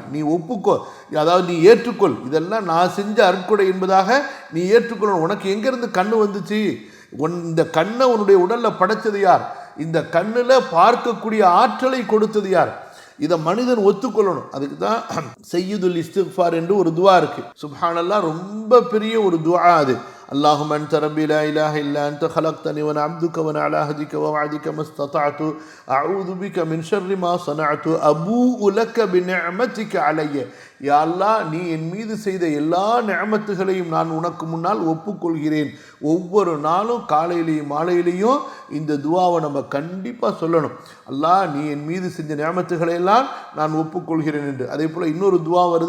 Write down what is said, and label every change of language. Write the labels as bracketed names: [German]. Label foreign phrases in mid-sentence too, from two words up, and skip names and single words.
[Tamil] நீ ஒப்புக்கோ, அதாவது நீ ஏற்றுக்கொள், இதெல்லாம் நான் செஞ்ச அருட்கொடை என்பதாக நீ ஏற்றுக்கொள்ளணும். உனக்கு எங்கேருந்து கண்ணு வந்துச்சு? இந்த கண்ணை உன்னுடைய உடலில் படைச்சது யார்? இந்த கண்ணில் பார்க்கக்கூடிய ஆற்றலை கொடுத்தது யார்? இதை மனிதன் ஒத்துக்கொள்ளணும். அதுக்கு தான் சய்யிதுல் இஸ்திக்ஃபார் என்று ஒரு துவா இருக்கு. சுப்ஹானல்லாஹ், ரொம்ப பெரிய ஒரு துவா அது. [Arabic] اللهم أنت ربي لا إله إلا أنت خلقتني وأنا عبدك وأنا على عهدك ووعدك ما استطعت أعوذ بك من شر ما صنعت أبوء لك بنعمتك علي. يا الله, [Tamil] நீ என் மீது செய்த எல்லா நிஅமத்துகளையும் நான் உனக்கு முன்னால் ஒப்புக்கொள்கிறேன். ஒவ்வொரு நாளும் காலையிலையும் மாலையிலையும் இந்த துவாவை நம்ம கண்டிப்பாக சொல்லணும். அல்லாஹ், நீ என் மீது செஞ்ச நிஅமத்துகளை எல்லாம் நான் ஒப்புக்கொள்கிறேன் என்று. அதே போல் இன்னொரு துவா வருது.